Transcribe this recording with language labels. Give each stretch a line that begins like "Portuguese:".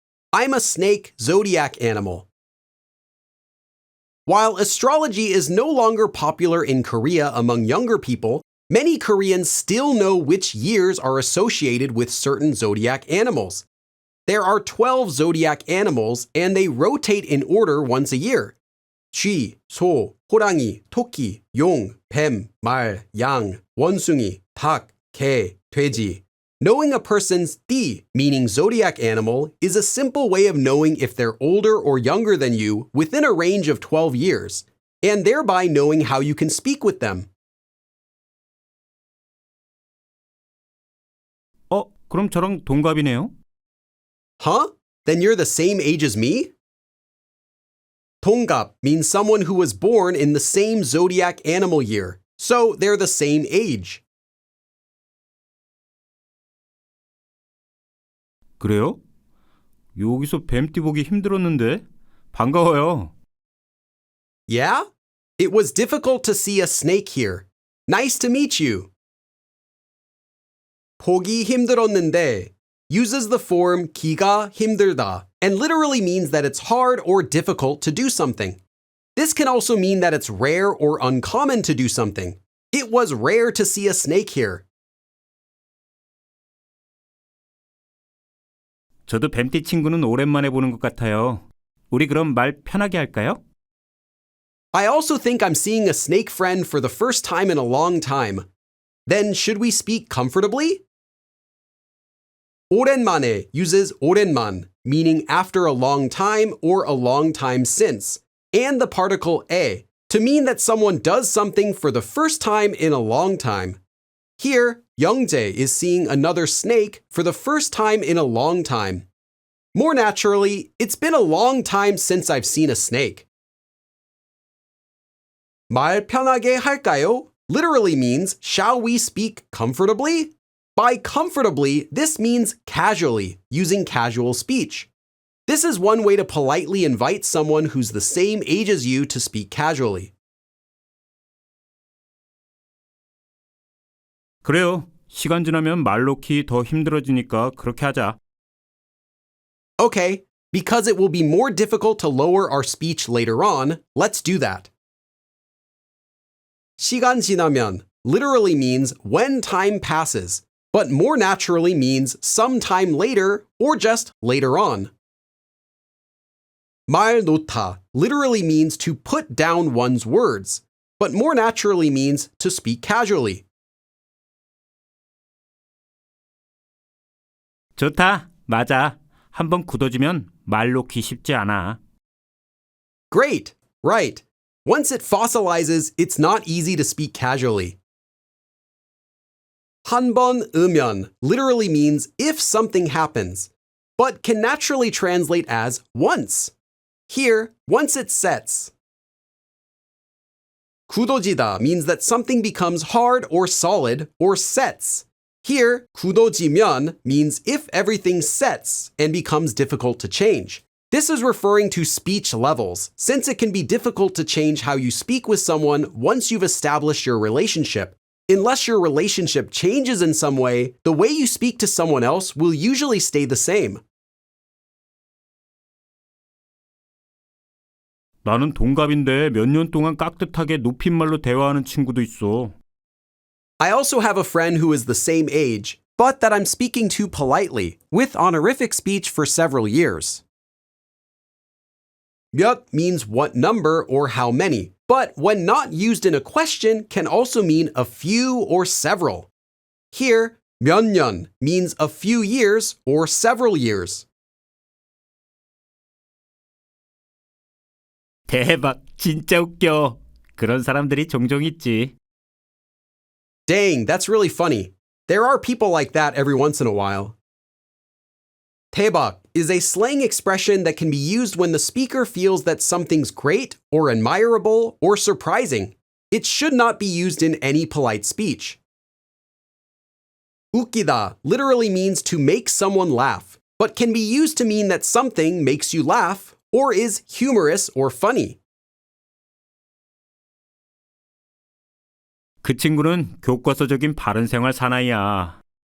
English: I'm a snake zodiac animal. While astrology is no longer popular in Korea among younger people, many Koreans still know which years are associated with certain zodiac animals. There are 12 zodiac animals, and they rotate in order once a year.
Korean: 쥐, 소, 호랑이, 토끼, 용, 뱀, 말, 양, 원숭이, 닭, 개, 돼지.
English: Knowing a person's 띠, meaning zodiac animal, is a simple way of knowing if they're older or younger than you within a range of 12 years, and thereby knowing how you can speak with them.
Korean: 그럼 저랑 동갑이네요.
English: Huh? Then you're the same age as me? 동갑 means someone who was born in the same zodiac animal year, so they're the same age.
Korean: 그래요? 여기서 뱀띠 보기 힘들었는데. 반가워요.
English: Yeah? It was difficult to see a snake here. Nice to meet you.
Korean: 보기 힘들었는데
English: uses the form
Korean: 기가 힘들다
English: and literally means that it's hard or difficult to do something. This can also mean that it's rare or uncommon to do something. It was rare to see a snake here.
Korean: 저도 뱀띠 친구는 오랜만에 보는 것 같아요. 우리 그럼 말 편하게 할까요?
English: I also think I'm seeing a snake friend for the first time in a long time. Then should we speak comfortably? 오랜만에 uses 오랜만, meaning after a long time or a long time since, and the particle 에 to mean that someone does something for the first time in a long time. Here, 영재 is seeing another snake for the first time in a long time. More naturally, it's been a long time since I've seen a snake.
Korean: 말 편하게 할까요?
English: Literally means, shall we speak comfortably? By comfortably, this means casually, using casual speech. This is one way to politely invite someone who's the same age as you to speak casually.
Korean: 그래요. 시간 지나면 말 놓기 더 힘들어지니까 그렇게 하자.
English: Okay, because it will be more difficult to lower our speech later on, let's do that.
Korean: 시간 지나면
English: literally means when time passes, but more naturally means sometime later or just later on.
Korean: 말 놓다
English: literally means to put down one's words, but more naturally means to speak casually.
Korean: 좋다. 맞아. 한번 굳어지면 말 놓기 쉽지 않아.
English: Great, right. Once it fossilizes, it's not easy to speak casually.
Korean: 한 번 으면
English: literally means if something happens, but can naturally translate as once. Here, once it sets. 굳어지다 means that something becomes hard or solid or sets. Here, 굳어지면 means if everything sets and becomes difficult to change. This is referring to speech levels, since it can be difficult to change how you speak with someone once you've established your relationship. Unless your relationship changes in some way you speak to someone else will usually stay the same.
Korean: 나는 동갑인데 몇 년 동안 깍듯하게 높임말로 대화하는 친구도 있어.
English: I also have a friend who is the same age, but that I'm speaking to politely, with honorific speech for several years. 몇 means what number or how many, but when not used in a question can also mean a few or several. Here,
Korean: 몇 년
English: means a few years or several years.
Korean: 대박, 진짜 웃겨. 그런 사람들이 종종 있지.
English: Dang, that's really funny. There are people like that every once in a while. 대박 is a slang expression that can be used when the speaker feels that something's great or admirable or surprising. It should not be used in any polite speech. 웃기다 literally means to make someone laugh, but can be used to mean that something makes you laugh or is humorous or funny.
Korean: 그 친구는 교과서적인 바른 생활 사나이야.